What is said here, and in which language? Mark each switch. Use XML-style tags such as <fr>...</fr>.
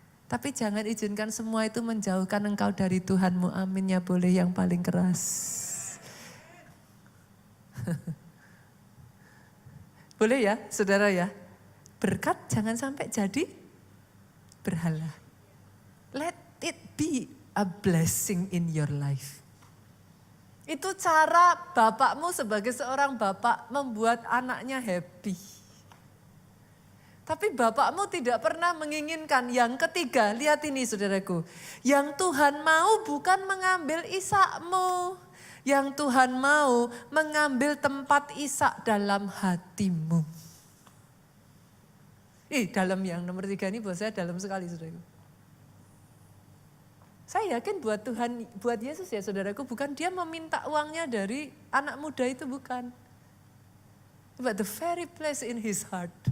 <id>Tapi jangan izinkan semua itu menjauhkan engkau dari Tuhanmu. Amin ya, boleh yang paling keras. Boleh ya saudara ya. Berkat jangan sampai jadi berhala.</id> <en>Let it be a blessing in your life.</en> <id>Itu cara bapakmu sebagai seorang bapak membuat anaknya happy. Tapi bapakmu tidak pernah menginginkan. Yang ketiga, lihat ini saudaraku. Yang Tuhan mau bukan mengambil Ishakmu. Yang Tuhan mau mengambil tempat Ishak dalam hatimu. Dalam yang nomor 3 ini buat saya dalam sekali saudaraku. Saya yakin buat Tuhan, buat Yesus ya saudaraku, bukan dia meminta uangnya dari anak muda itu, bukan.</id> <en>But the very place in his heart.</en>